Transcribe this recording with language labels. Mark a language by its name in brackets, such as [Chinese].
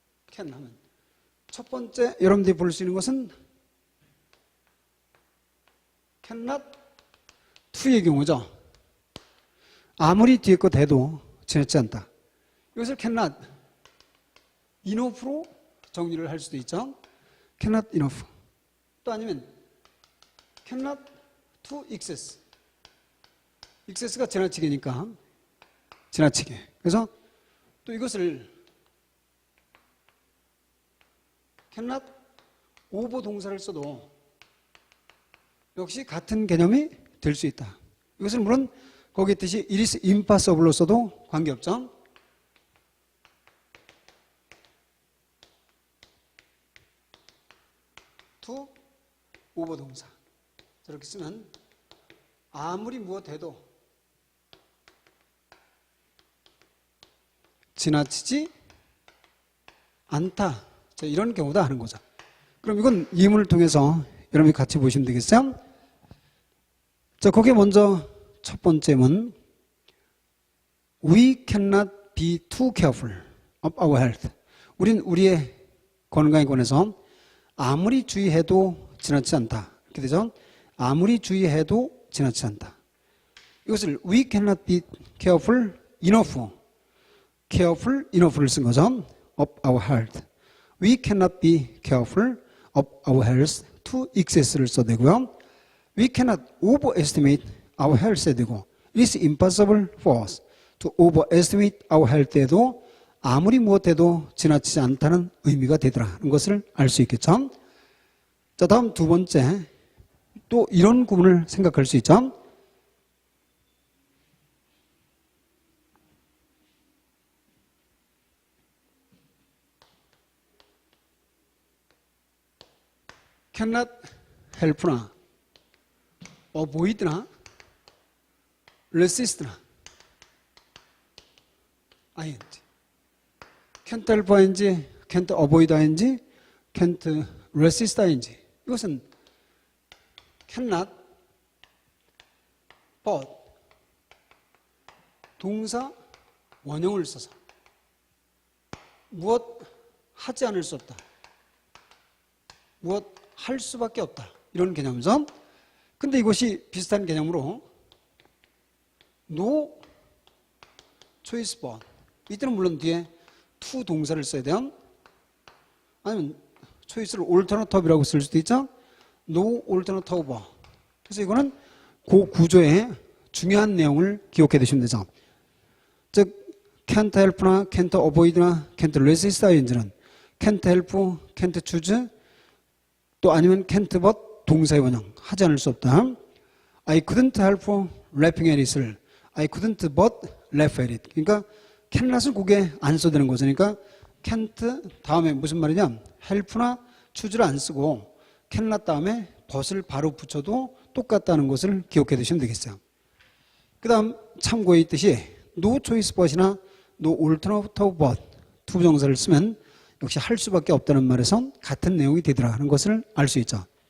[Korean] can 하면 첫 번째 여러분들이 볼 수 있는 것은 cannot to의 경우죠. 아무리 뒤에 거 돼도 지나치 않다. 이것을 cannot enough로 정리를 할 수도 있죠. cannot enough. 또 아니면 cannot to excess. excess가 지나치게니까 지나치게. 그래서 또 이것을 cannot over 동사를 써도 역시 같은 개념이 될 수 있다. 이것은 물론 거기 있듯이 it is impossible로 써도 관계없죠. to over 동사 저렇게 쓰면 아무리 무엇 해도 지나치지 않다. 자, 이런 경우다 하는 거죠. 그럼 이건 예문을 통해서 여러분이 같이 보시면 되겠어요? 자, 거기에 먼저 첫 번째 문. [English] We cannot be too careful of our health. [Korean] 우린 우리의 건강에 관해서 아무리 주의해도 지나치지 않다. 이렇게 되죠? 아무리 주의해도 지나치지 않다. 이것을 [English] we cannot be careful enough. [Korean] careful enough를 쓴 거죠. [English] of our health. We cannot be careful of our health to excess를 [Korean] 써야 되고요. [English] We cannot overestimate our health [Korean] 해야 되고 [English] It is impossible for us to overestimate our health에도 [Korean] 아무리 무엇해도 지나치지 않다는 의미가 되더라는 것을 알 수 있겠죠. 자, 다음 두 번째. 또 이런 구문을 생각할 수 있죠. cannot help나 avoid나 resist나 ing can't help ing, can't avoid ing, can't resist ing 이것은 cannot but 동사 원형을 써서 무엇 하지 않을 수 없다. 무엇 할 수밖에 없다. 이런 개념이죠. 근데 이것이 비슷한 개념으로 no choice but 이때는 물론 뒤에 to 동사를 써야 돼요. 아니면 choice를 alternative이라고 쓸 수도 있죠. no alternative. 그래서 이거는 그 구조의 중요한 내용을 기억해 두시면 되죠. 즉 can't help나 can't avoid나 can't resist ing는 can't help, can't choose 또 아니면 can't but 동사의 원형 하지 않을 수 없다. [English] I couldn't help laughing at it을 I couldn't but laugh at it. [Korean] 그러니까 cannot을 그게 안 써야 되는 거죠. 그러니까 can't 다음에 무슨 말이냐 help나 choose를 안 쓰고 cannot 다음에 but을 바로 붙여도 똑같다는 것을 기억해 두시면 되겠어요. 그 다음 참고에 있듯이 no choice but이나 no alternative but 투부정사를 쓰면 역시 할 수밖에 없다는 말에서 같은 내용이 되더라 하는 것을 알 수 있죠.